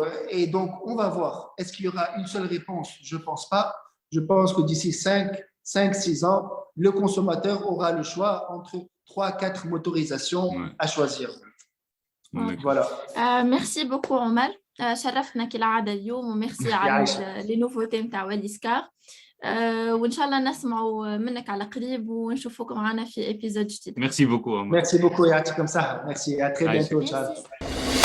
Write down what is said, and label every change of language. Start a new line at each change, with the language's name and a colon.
French: Et donc, on va voir. Est-ce qu'il y aura une seule réponse? Je ne pense pas. Je pense que d'ici 5-6 ans, le consommateur aura le choix entre 3-4 motorisations à choisir. Voilà. Merci beaucoup, Omar.
Arabic: شرفتنا كالعادة اليوم وميرسي على لي نوفوتي نتاع واليس كار وإن شاء الله نسمعوا منك على قريب ونشوفوكم معنا في إبيزود جديد.
French: Merci beaucoup. Merci beaucoup.
Arabic: يعطيكم صحة.
French: Merci. À très bientôt. Ciao.